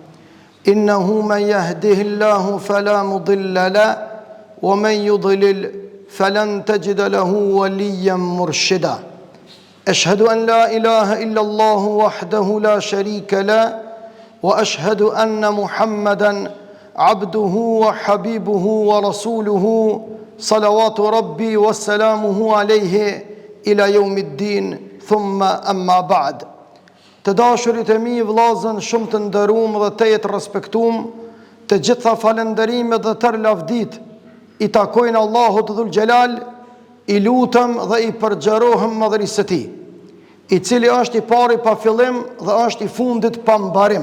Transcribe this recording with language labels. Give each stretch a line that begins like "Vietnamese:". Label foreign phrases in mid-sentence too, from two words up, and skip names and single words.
Arabic: إنه من يهده الله فلا مضل له ومن يضلل فلن تجد له وليا مرشدا أشهد أن لا إله إلا الله وحده لا شريك له وأشهد أن محمدا عبده وحبيبه ورسوله صلوات ربي وسلامه عليه إلى يوم الدين ثم أما بعد.
Albanian: Të dashurit e mi, vllazën shumë të nderuam dhe të jetë respektuam, të gjitha falënderimet dhe tërë lavdit i takojnë Allahut Dhul Gjelal, i lutëm dhe i përgjerohem madhërisë së Tij, i cili është i pari pa fillim dhe është i fundit pa mbarim.